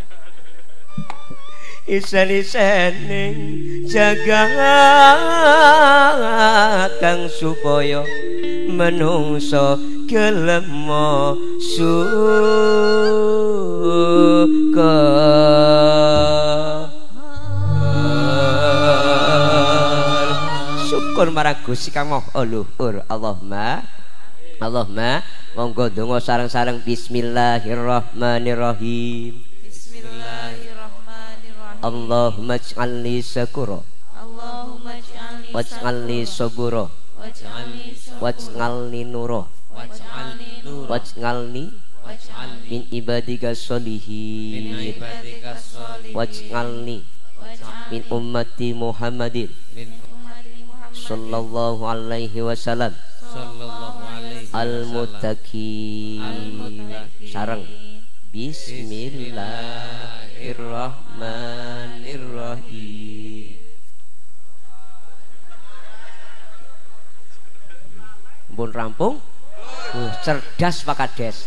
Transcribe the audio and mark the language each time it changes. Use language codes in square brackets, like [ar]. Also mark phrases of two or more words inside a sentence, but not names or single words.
[jv] isen-isening jagat kang supaya menungso gelem suka syukur marang Gusti Kang Maha Luhur. Allahumma monggo donga sareng-sareng bismillahirrahmanirrahim. [ar] اللهم اجعلني شكورا واجعلني صبورا واجعلني نورا واجعلني من عبادك صالحين واجعلني من أمة محمد صلى الله عليه وسلم المتقين. [jv] Sareng bismillahirrahmanirrahim. Pun rampung Cerdas Pak Kades.